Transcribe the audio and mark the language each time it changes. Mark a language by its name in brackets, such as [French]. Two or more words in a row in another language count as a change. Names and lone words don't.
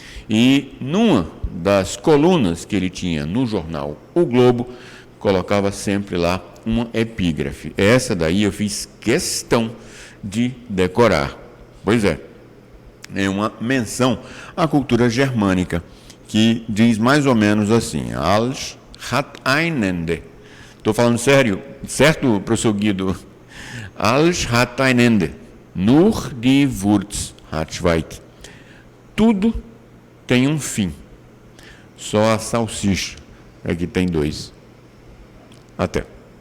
[Portuguese] E numa das colunas que ele tinha no jornal O Globo, colocava sempre lá uma epígrafe. Essa daí eu fiz questão de decorar. Pois é uma menção à cultura germânica, que diz mais ou menos assim: [German] Alles hat ein Ende. [Portuguese] Estou falando sério, certo, professor Guido? [German] Alles hat ein Ende. Nur die Wurz hat Schweig. [Portuguese] Tudo tem um fim. Só a salsicha é que tem dois. Até.